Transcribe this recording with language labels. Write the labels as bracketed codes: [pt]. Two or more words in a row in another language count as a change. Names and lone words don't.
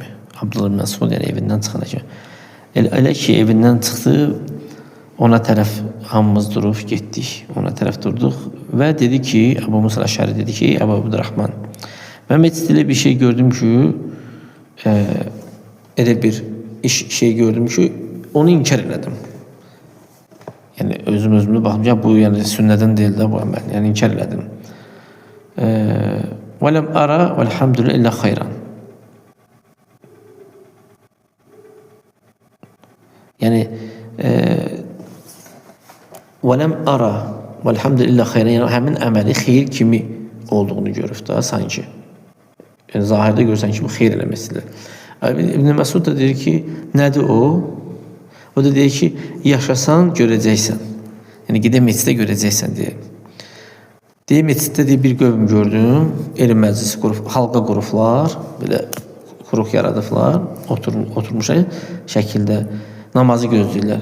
[az] Abdullah bin Məsud, yəni evindən çıxana kimi. Elə ki, evindən çıxdı, ona tərəf hamımız durub getdik, ona tərəf durduq və dedi ki, Abu Musa el-Əş'ari dedi ki, Abu Abdurrahman, mən məsciddə bir şey gördüm ki, elə bir şey gördüm ki, onu inkar elədim. Yəni özümü baxdım, ya bu yəni sünnədən deyil də bu əməl, yəni inkar elədim. [ar] ولم أر والحمد لله إلا خيرا. Yəni وَلَمْ أَرَى وَالْحَمْدُ لِلّٰهِ خَيْرًا. [az] Yəni həmin əməli xeyir kimi olduğunu görüb da sanki. Yəni zahirdə görsən ki, bu xeyir eləməsidir. İbn Məsud da deyir ki, nədir o? O da deyir ki, yaşasan görəcəksən. Yəni gedək məscidə görəcəksən deyir. Deyir məsciddə deyir, bir qövm gördüm, elm məclisi qurub, halqa qurublar, belə quruq yaradıblar, oturmuş şəkildə namazı gözləyirlər.